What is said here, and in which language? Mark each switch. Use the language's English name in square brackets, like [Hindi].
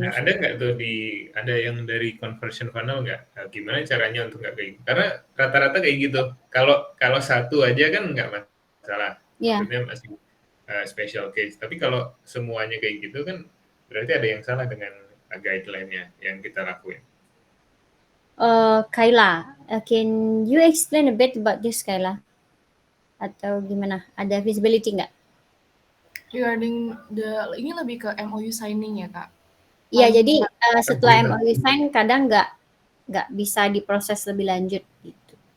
[Indonesian] Nah, ada nggak tuh ada yang dari conversion funnel nggak? Nah, gimana caranya untuk nggak kayak gitu? Karena rata-rata kayak gitu. Kalau satu aja kan nggak masalah. [English] Yeah. [Indonesian] Maksudnya masih special case. Tapi kalau semuanya kayak gitu kan berarti ada yang salah dengan guideline-nya yang kita lakuin. [English] Kayla, can you explain a bit about this, Kayla? [Indonesian] Atau gimana? Ada visibility nggak? Regarding ini lebih ke MOU signing ya Kak? Iya, jadi setelah MOU sign kadang nggak bisa diproses lebih lanjut gitu.